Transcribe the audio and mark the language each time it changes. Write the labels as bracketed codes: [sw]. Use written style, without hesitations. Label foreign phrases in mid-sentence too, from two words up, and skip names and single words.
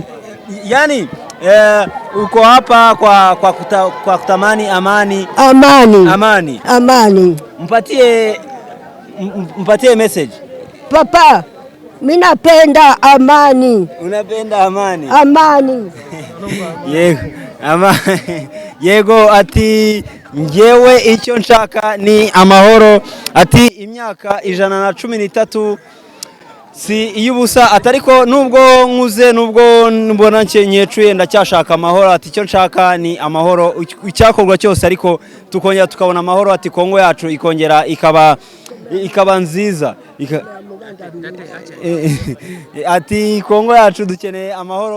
[sw] Yaani uko hapa kwa kutamani amani. Mpatie message. Papa, mimi napenda amani. Unapenda amani? Amani. [rw] Yego ati ngewe icyo nshaka ni amahoro, ati imyaka 113 si iyubusa, atariko nubwo nkuze nubwo mbona nyecuye ndacyashaka amahoro, ati icyo nshaka ni amahoro, icyakorwa cyose ariko tukongera tukabona amahoro, ati Kongo yacu ikongera ikaba nziza ati Kongo yacu dukeneye amahoro.